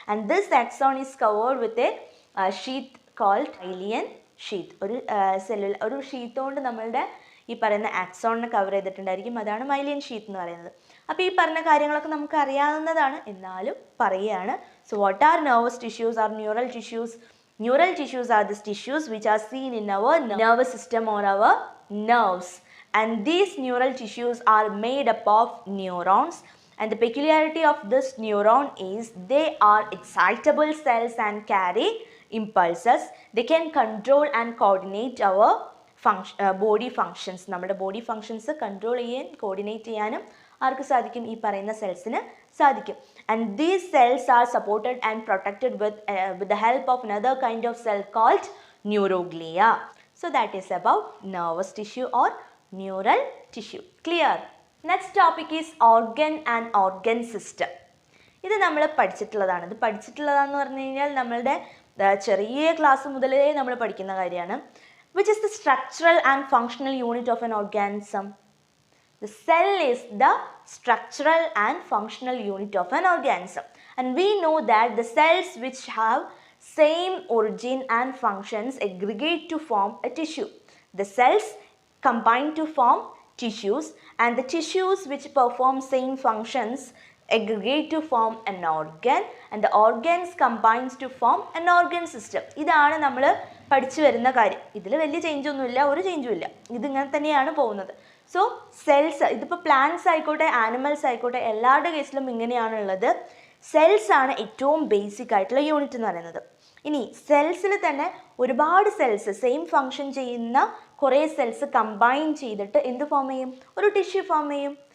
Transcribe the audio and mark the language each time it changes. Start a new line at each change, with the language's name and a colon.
English: And this axon is covered with a sheath called myelin sheath.
Malayalam: ഒരു sheath കൊണ്ട് നമ്മളുടെ ഈ പറയുന്ന ആക്സോണിനെ കവർ ചെയ്തിട്ടുണ്ടായിരിക്കും, അതാണ് മൈലിയൻ ഷീത്ത് എന്ന് പറയുന്നത്. അപ്പോൾ ഈ പറഞ്ഞ കാര്യങ്ങളൊക്കെ നമുക്ക് അറിയാവുന്നതാണ്, എന്നാലും പറയുകയാണ്.
English: So what are nervous tissues are neural tissues? Neural tissues are these tissues which are seen in our nervous system or our nerves, and these neural tissues are made up of neurons, and the peculiarity of this neuron is they are excitable cells and carry impulses. They can control and coordinate our body functions.
Malayalam: നമ്മുടെ body functions control ചെയ്യാൻ coordinate ചെയ്യാനും ആർക്ക് സാധിക്കും, ഈ പറയുന്ന സെൽസിന് സാധിക്കും.
English: And these cells are supported and protected with the help of another kind of cell called neuroglia. So that is about nervous tissue or neural tissue. Clear? Next topic is organ and organ system.
Malayalam: ഇത് നമ്മൾ പഠിച്ചിട്ടുള്ളതാണ്. ഇത് പഠിച്ചിട്ടുള്ളതാണെന്ന് പറഞ്ഞു കഴിഞ്ഞാൽ നമ്മളുടെ ചെറിയ class മുതലേ നമ്മൾ പഠിക്കുന്ന കാര്യമാണ്.
English: Which is the structural and functional unit of an organism? The cell is the structural and functional unit of an organism. And we know that the cells which have same origin and functions aggregate to form a tissue. The cells combine to form tissues, and the tissues which perform same functions aggregate to form an organ, and the organs combines to form an organ system.
Malayalam: ഇതാണ് നമ്മൾ പഠിച്ചു വരുന്ന കാര്യം. ഇതിൽ വലിയ ചേഞ്ചൊന്നുമില്ല, ഒരു ചേഞ്ചും ഇല്ല, ഇതിങ്ങനെ തന്നെയാണ് പോകുന്നത്. സോ സെൽസ്, ഇതിപ്പോൾ പ്ലാന്റ്സ് ആയിക്കോട്ടെ ആനിമൽസ് ആയിക്കോട്ടെ എല്ലാവരുടെ കേസിലും ഇങ്ങനെയാണുള്ളത്. സെൽസ് ആണ് ഏറ്റവും ബേസിക് ആയിട്ടുള്ള യൂണിറ്റ് എന്ന് പറയുന്നത്. ഇനി സെൽസിൽ തന്നെ ഒരുപാട് സെൽസ് സെയിം ഫങ്ഷൻ ചെയ്യുന്ന കുറേ സെൽസ് കമ്പൈൻ ചെയ്തിട്ട് എന്ത് ഫോം ചെയ്യും, ഒരു ടിഷ്യൂ ഫോം ചെയ്യും.